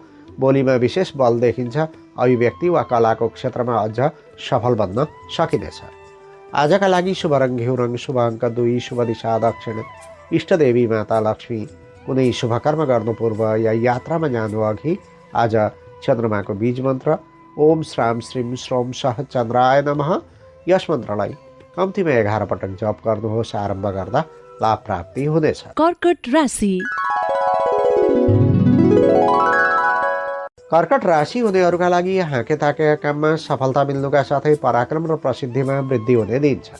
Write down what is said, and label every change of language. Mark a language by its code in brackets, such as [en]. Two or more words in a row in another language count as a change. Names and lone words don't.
[ne] बोलीमा विशेष बल देखिन्छ। अभिव्यक्ति वा कलाको क्षेत्रमा अझ सफल बन्न सकिनेछ। आजका लागि शुभ रङ घिउ रङ, शुभ अङ्क 2, शुभ दिशा दक्षिण, इष्टदेवी माता लक्ष्मी। कुनै शुभ कर्म गर्नु पूर्व या यात्रामा जानु अघि आज चन्द्रमाको बीज मन्त्र [sa] ओम श्राम श्रीम श्रोम सह चन्द्राय नमः [ne] यस मन्त्रलाई कम्तीमा 11 पटक जप गर्नुहोस्। आरम्भ गर्दा लाभ प्राप्ति हुनेछ। कर्कट राशि। कर्कट राशि हुनेहरूका लागि हाँके ताकेका काममा सफलता मिल्नुका साथै पराक्रम र प्रसिद्धिमा वृद्धि हुने दिन छ।